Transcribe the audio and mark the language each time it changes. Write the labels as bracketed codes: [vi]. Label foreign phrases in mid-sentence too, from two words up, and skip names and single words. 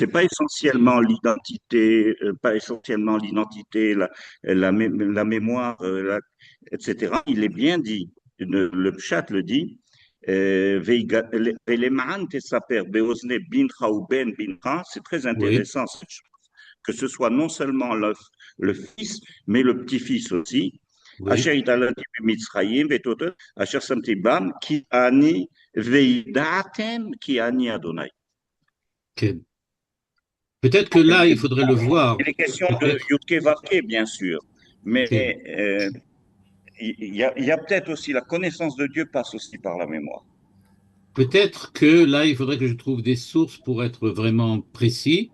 [fr] C'est pas essentiellement l'identité, pas essentiellement l'identité, la mémoire, etc. Il est bien dit, le Pshat le dit, [he] ולמען תספר באזני בנך ובן בנך, [fr] c'est très oui, intéressant, que ce soit non seulement le fils, mais le petit-fils aussi. oui. [he] אשר התעללתי במצרים ואתותי אשר שמתי בם כי אני וידעתם כי אני ה. [fr] Ok. Peut-être que là, il faudrait le voir. Il est question de Peut-être. Yudke Vavke, bien sûr, mais Ok. il y a peut-être aussi la connaissance de Dieu passe aussi par la mémoire. Peut-être que là, il faudrait que je trouve des sources pour être vraiment précis.